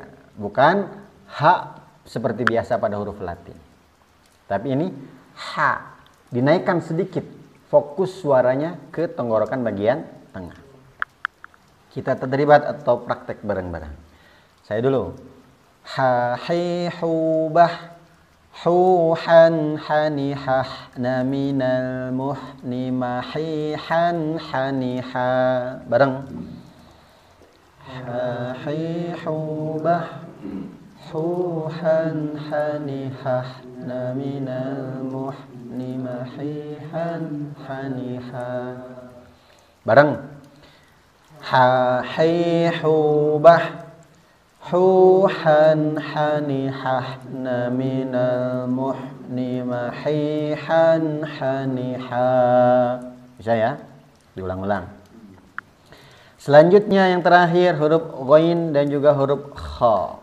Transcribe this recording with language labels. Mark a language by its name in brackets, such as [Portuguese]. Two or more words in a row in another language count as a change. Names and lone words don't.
[Indonesian] Bukan H seperti biasa pada huruf Latin. Tapi ini H. Dinaikkan sedikit fokus suaranya ke tenggorokan bagian tengah. Kita tadribat atau praktek bareng-bareng. Saya dulu. Ha, hi, hu, bah, hu, han, hani, hah, na, minal, muhni, ma, hi, han, hani, ha. Bareng. Ha, hi, hu, bah, hu, han, hani, hah, na, minal, muhni, ma, hi, han, hani, ha. Bareng. Ha, hi, hu, bah, hu, han, hani, hah, na, minal, muhni, ma, hi, han, hani, ha. Bisa ya? Diulang-ulang. Selanjutnya yang terakhir huruf ghain dan juga huruf kha.